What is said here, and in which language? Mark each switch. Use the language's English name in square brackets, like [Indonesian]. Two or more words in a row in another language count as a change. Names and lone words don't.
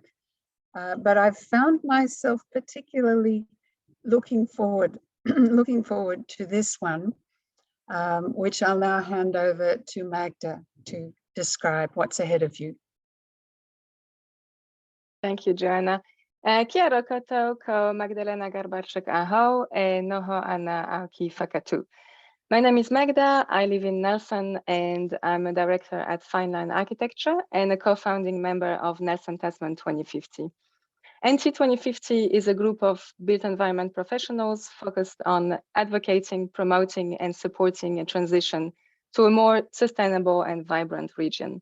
[English] But I've found myself particularly looking forward to this one, which I'll now hand over to Magda to describe what's ahead of you. Thank you, Joanna. [Māori] Kia ora koutou, ko Magdalena Garbarczyk ahau, e noho ana au ki Whakatū. [English] My name is Magda, I live in Nelson, and I'm a director at Fineline Architecture and a co-founding member of Nelson Tasman 2050. NT 2050 is a group of built environment professionals focused on advocating, promoting, and supporting a transition to a more sustainable and vibrant region.